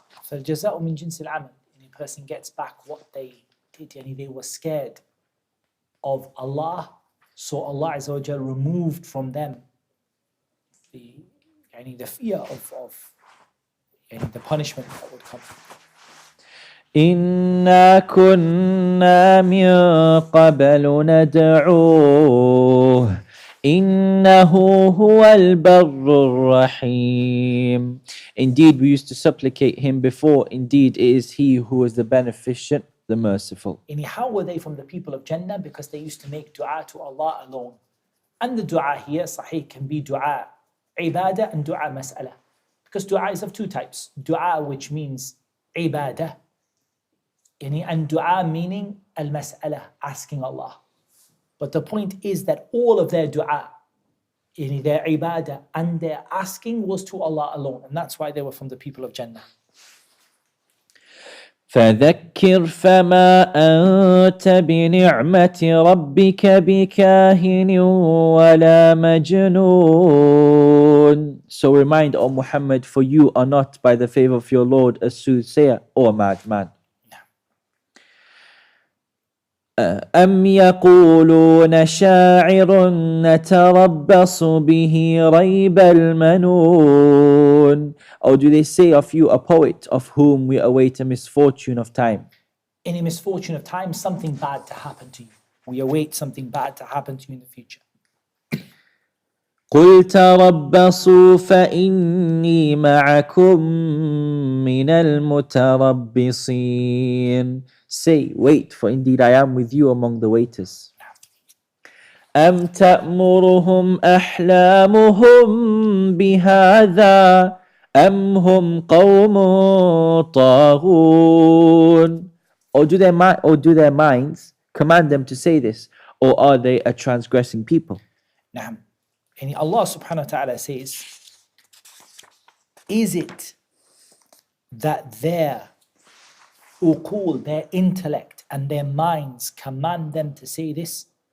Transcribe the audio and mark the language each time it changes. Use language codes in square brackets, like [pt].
[ar] فالجزاء من جنس العمل. [en] A person gets back what they did. They were scared of Allah, so Allah Azza wa Jal removed from them the fear of the punishment that would come. [ar] إنا كنا من قبل ندعوه إنه هو البر الرحيم. [en] Indeed, we used to supplicate him before. Indeed, it is he who is the beneficent, the merciful. How were they from the people of Jannah? Because they used to make dua to Allah alone. And the dua here, sahih, can be dua ibadah and dua mas'ala. Because dua is of two types. Dua, which means ibadah, and dua meaning al-mas'ala, asking Allah. But the point is that all of their dua, their ibadah and their asking was to Allah alone. And that's why they were from the people of Jannah. [ar] فذكر فما أنت بنعمة ربك بكاهن ولا مجنون. [en] So remind, O Muhammad, for you are not by the favor of your Lord a soothsayer or a madman. [ar] أم يقولون شاعر نتربص به ريب المنون. [en] Or do they say of you a poet of whom we await a misfortune of time? Any misfortune of time, something bad to happen to you. We await something bad to happen to you in the future. [ar] قل تربصوا فإني معكم من المتربصين. [en] Say, wait, for indeed I am with you among the waiters. [ar] أم تأمرهم أحلامهم بهذا أم هم قوم طاغون. [en] Or do their minds command them to say this, or are they a transgressing people? [ar] Naam. [en] And Allah subhanahu wa ta'ala says, is it that their uqul, their intellect and their minds command them to say this.